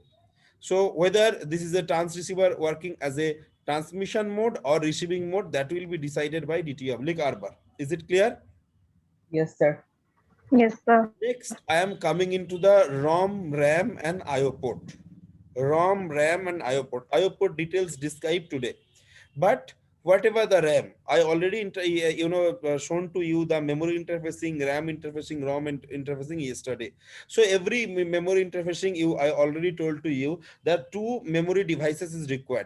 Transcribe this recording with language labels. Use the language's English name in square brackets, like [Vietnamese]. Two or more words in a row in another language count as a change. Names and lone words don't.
[English] So whether this is a transceiver working as a transmission mode or receiving mode, that will be decided by dt oblique r bar. Is it clear? Yes, sir. Yes, sir. Next, I am coming into the ROM, RAM, and IO port. ROM, RAM, and IO port. IO port details described today. But whatever the RAM, I already shown to you the memory interfacing, RAM interfacing, ROM interfacing yesterday. So every memory interfacing, I already told to you that two memory devices is required.